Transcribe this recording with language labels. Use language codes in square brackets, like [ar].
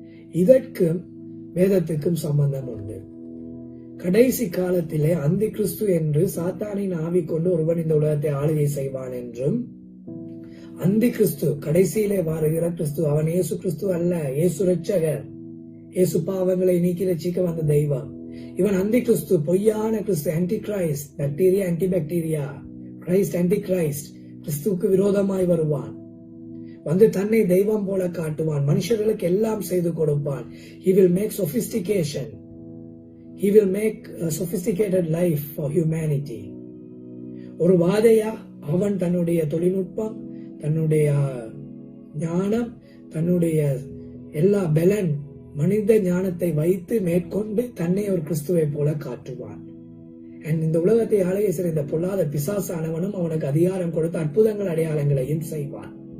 [ta] இதற்கும் வேதத்துக்கும் சம்பந்தம் உண்டு. கடைசி காலத்திலே அந்தி கிறிஸ்து என்று சாத்தானின் ஆவி கொண்டு ஒருவன் இந்த உலகத்தை ஆளுகை செய்வான் என்றும், அந்தி கிறிஸ்து கடைசியிலே வருகிற கிறிஸ்து அவன் இயேசு கிறிஸ்து அல்ல, இயேசு ரட்சகர், இயேசு பாவங்களை நீக்கி ரட்சிக்க வந்த தெய்வம். இவன் அந்தி கிறிஸ்து, பொய்யான கிறிஸ்து, anti Christ, bacteria anti bacteria, Christ anti Christ, கிறிஸ்துவுக்கு விரோதமாய் வருவான். வந்து தன்னை தெய்வம் போல காட்டுவான், மனுஷர்களுக்கு எல்லாம் செய்து கொடுப்பான். [en] He will make sophistication. He will make a sophisticated life for humanity. [ta] ஒரு வாதையா அவன் தன்னுடைய தொழில்நுட்பம், தன்னுடைய ஞானம், தன்னுடைய எல்லா பலன், மனித ஞானத்தை வைத்து மேற்கொண்டு தன்னை ஒரு கிறிஸ்துவை போல காட்டுவான். இந்த உலகத்தை ஆளுகை செய்த இந்த பொல்லாத பிசாசானவனும் அவனுக்கு அதிகாரம் கொடுத்து அற்புதங்கள் அடையாளங்களையும் செய்வான்.